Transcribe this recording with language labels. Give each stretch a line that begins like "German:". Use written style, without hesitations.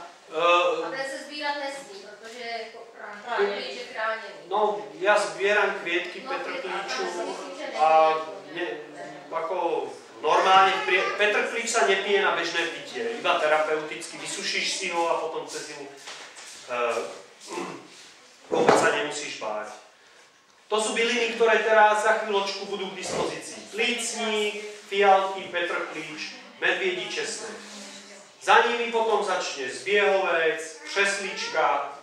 Czech: A ten se sbírat nesmí, protože je chráněný.
Slovak: No, ja zbieram kvietky petrklíču a ako normálne petrklíč sa nepije na bežné pitie, iba terapeuticky, vysušíš si ho a potom cez zimu vôbec sa nemusíš báť. To sú byliny, ktoré teraz za chvíľočku budú k dispozícii. Plícník, fialky, petrklíč, medviedí česnek. Za nimi potom začne zbiehovec, křeslička.